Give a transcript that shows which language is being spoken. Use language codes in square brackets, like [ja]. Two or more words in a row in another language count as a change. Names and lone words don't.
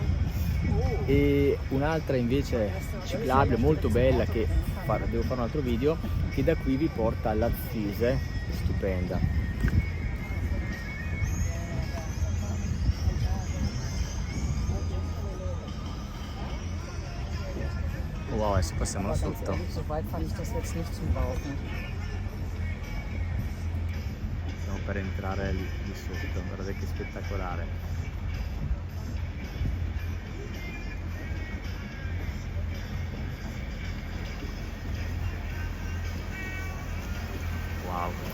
[it] E un'altra invece ciclabile molto bella, che devo fare un altro video, che da qui vi porta all'Azzise, stupenda. Wow, adesso passiamo là sotto. [de] So weit fand ich das jetzt nicht zum Laufen. [it] Stiamo per entrare lì sotto, guardate che spettacolare. Wow.